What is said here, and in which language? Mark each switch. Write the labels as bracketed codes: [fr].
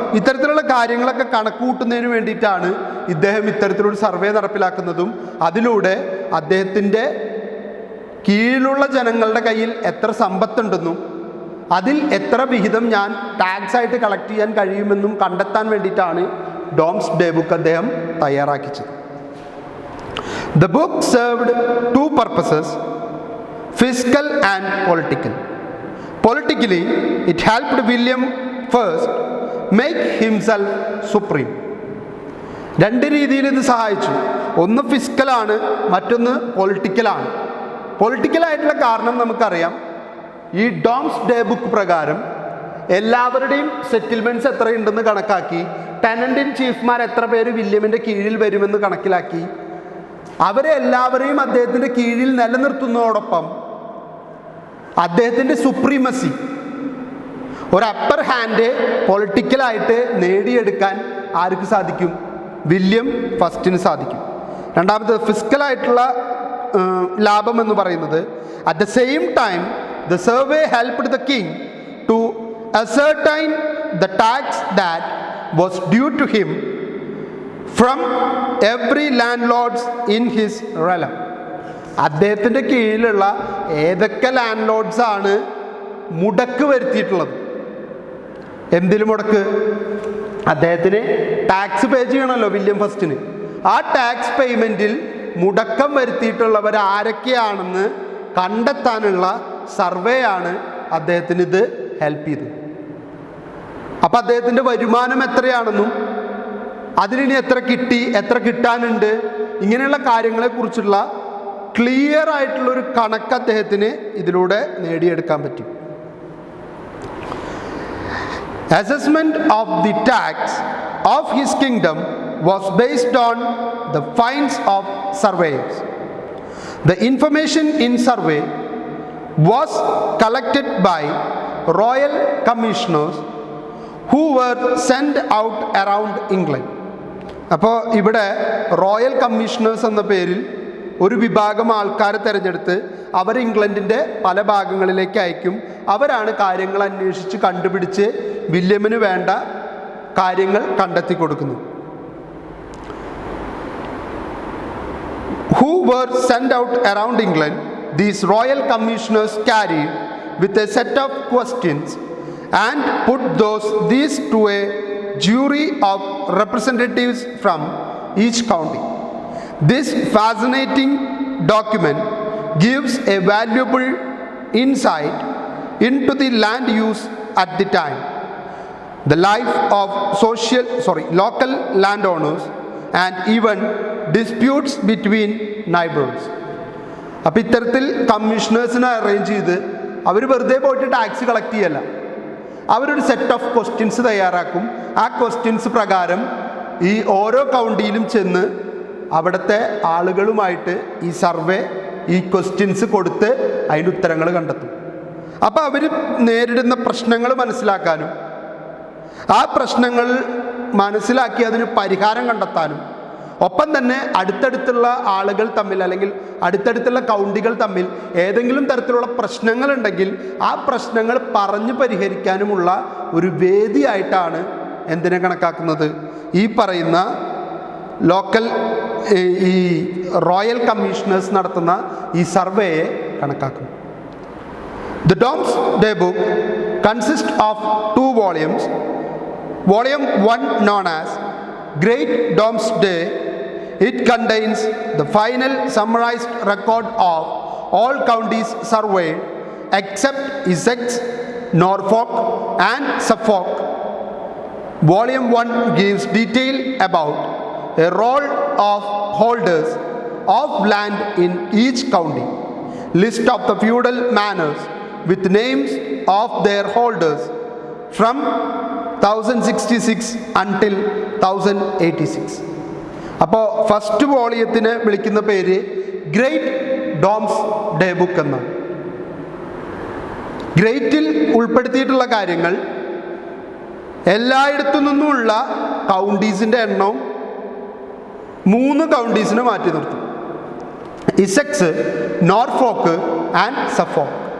[ml] ഇത്തരത്തിലുള്ള കാര്യങ്ങളൊക്കെ കണക്ക് കൂട്ടുന്നതിന് വേണ്ടിയിട്ടാണ് ഇദ്ദേഹം ഇത്തരത്തിലൊരു സർവേ നടപ്പിലാക്കുന്നതും അതിലൂടെ അദ്ദേഹത്തിൻ്റെ കീഴിലുള്ള ജനങ്ങളുടെ കയ്യിൽ എത്ര സമ്പത്തുണ്ടെന്നും അതിൽ എത്ര വിഹിതം ഞാൻ ടാക്സ് ആയിട്ട് കളക്ട് ചെയ്യാൻ കഴിയുമെന്നും കണ്ടെത്താൻ വേണ്ടിയിട്ടാണ് ഡോംസ്ഡേ ബുക്ക് അദ്ദേഹം തയ്യാറാക്കിച്ചത്. [en] The book served two purposes, fiscal and political. Politically, it helped William first make himself supreme. [ml] രണ്ട് രീതിയിൽ ഇത് സഹായിച്ചു. ഒന്ന് ഫിസ്ക്കലാണ്, മറ്റൊന്ന് പൊളിറ്റിക്കലാണ്. പൊളിറ്റിക്കലായിട്ടുള്ള കാരണം നമുക്കറിയാം. ഈ ഡോംസ്ഡേ ബുക്ക് പ്രകാരം എല്ലാവരുടെയും സെറ്റിൽമെൻറ്റ്സ് എത്രയുണ്ടെന്ന് കണക്കാക്കി, ടെനൻ്റ് ഇൻ ചീഫ്മാർ എത്ര പേര് വില്യമിൻ്റെ കീഴിൽ വരുമെന്ന് കണക്കിലാക്കി അവരെ എല്ലാവരെയും അദ്ദേഹത്തിൻ്റെ കീഴിൽ നിലനിർത്തുന്നതോടൊപ്പം അദ്ദേഹത്തിൻ്റെ സുപ്രീമസി, ഒരു അപ്പർ ഹാൻഡ് പൊളിറ്റിക്കലായിട്ട് നേടിയെടുക്കാൻ ആർക്ക് സാധിക്കും? വില്യം ഫസ്റ്റിന് സാധിക്കും. രണ്ടാമത് ഫിസ്ക്കലായിട്ടുള്ള ലാഭം എന്ന് പറയുന്നത്, [en] At the same time the survey helped the king to ascertain the tax that was due to him from every landlords in his realm. [ml] അദ്ദേഹത്തിൻ്റെ കീഴിലുള്ള ഏതൊക്കെ ലാൻഡ് ലോഡ്സ് ആണ് മുടക്ക് വരുത്തിയിട്ടുള്ളത്? എന്തിലും മുടക്ക്? അദ്ദേഹത്തിന് ടാക്സ് പേ ചെയ്യണമല്ലോ വില്യം ഫസ്റ്റിന്. ആ ടാക്സ് പേയ്മെൻറ്റിൽ മുടക്കം വരുത്തിയിട്ടുള്ളവർ ആരൊക്കെയാണെന്ന് കണ്ടെത്താനുള്ള സർവേ ആണ് അദ്ദേഹത്തിന് ഇത് ഹെൽപ്പ് ചെയ്തത്. അപ്പം അദ്ദേഹത്തിൻ്റെ വരുമാനം എത്രയാണെന്നും അതിലിനി എത്ര കിട്ടി, എത്ര കിട്ടാനുണ്ട്, ഇങ്ങനെയുള്ള കാര്യങ്ങളെക്കുറിച്ചുള്ള ക്ലിയർ ആയിട്ടുള്ളൊരു കണക്ക് അദ്ദേഹത്തിന് ഇതിലൂടെ നേടിയെടുക്കാൻ പറ്റും. [en] Assessment of the tax of his kingdom was based on the finds of surveyors. The information in survey was collected by royal commissioners who were sent out around England. [ml] അപ്പോൾ ഇവിടെ റോയൽ കമ്മീഷണേഴ്സ് എന്ന പേരിൽ ഒരു വിഭാഗം ആൾക്കാരെ തിരഞ്ഞെടുത്ത് അവർ ഇംഗ്ലണ്ടിൻ്റെ പല ഭാഗങ്ങളിലേക്ക് അയക്കും. അവരാണ് കാര്യങ്ങൾ അന്വേഷിച്ച് കണ്ടുപിടിച്ച് വില്യമിന് വേണ്ട കാര്യങ്ങൾ കണ്ടെത്തി കൊടുക്കുന്നത്. [en] Who were sent out around England, these royal commissioners carried with a set of questions and put these to a jury of representatives from each county. This fascinating document gives a valuable insight into the land use at the time, the life of local landowners, and even disputes between neighbors. [ml] അപ്പോൾ ഇത്തരത്തിൽ കമ്മീഷണേഴ്സിനെ arrange ചെയ്ത് അവർ വെറുതെ പോയിട്ട് tax collect ചെയ്യല്ല, അവരൊരു [en] set of questions [ml] തയ്യാറാക്കും. ആ questions പ്രകാരം ഈ ഓരോ കൗണ്ടിയിലും ചെന്ന് അവിടുത്തെ ആളുകളുമായിട്ട് ഈ സർവേ, ഈ ക്വസ്റ്റ്യൻസ് കൊടുത്ത് അതിൻ്റെ ഉത്തരങ്ങൾ കണ്ടെത്തും. അപ്പോൾ അവർ നേരിടുന്ന പ്രശ്നങ്ങൾ മനസ്സിലാക്കാനും ആ പ്രശ്നങ്ങൾ മനസ്സിലാക്കി അതിന് പരിഹാരം കണ്ടെത്താനും, ഒപ്പം തന്നെ അടുത്തടുത്തുള്ള ആളുകൾ തമ്മിൽ അല്ലെങ്കിൽ അടുത്തടുത്തുള്ള കൗണ്ടികൾ തമ്മിൽ ഏതെങ്കിലും തരത്തിലുള്ള പ്രശ്നങ്ങളുണ്ടെങ്കിൽ ആ പ്രശ്നങ്ങൾ പറഞ്ഞു പരിഹരിക്കാനുമുള്ള ഒരു വേദിയായിട്ടാണ് എന്തിനെ കണക്കാക്കുന്നത്, ഈ പറയുന്ന ലോക്കൽ ഈ റോയൽ കമ്മീഷണേഴ്സ് നടത്തുന്ന ഈ സർവേയെ കണക്കാക്കും. [en] The Domesday Book consists of 2 volumes. Volume 1, known as Great Domesday, it contains the final summarized record of all counties surveyed except Essex, Norfolk and Suffolk. Volume 1 gives detail about a roll of holders of land in each county, list of the feudal manors with names of their holders from 1066 until 1086. [ml] അപ്പോൾ first വോളിയത്തിന് വിളിക്കുന്ന പേര് great doomsday book എന്നാണ്. ഗ്രേറ്റിൽ ഉൾപ്പെടുത്തിയിട്ടുള്ള കാര്യങ്ങൾ എല്ലായിടത്തു നിന്നുമുള്ള കൗണ്ടീസിൻ്റെ എണ്ണവും 3 കൗണ്ടീസിനെ മാറ്റി നിർത്തും: ഇസെക്സ്, നോർഫോക്ക് ആൻഡ് സഫോക്ക്.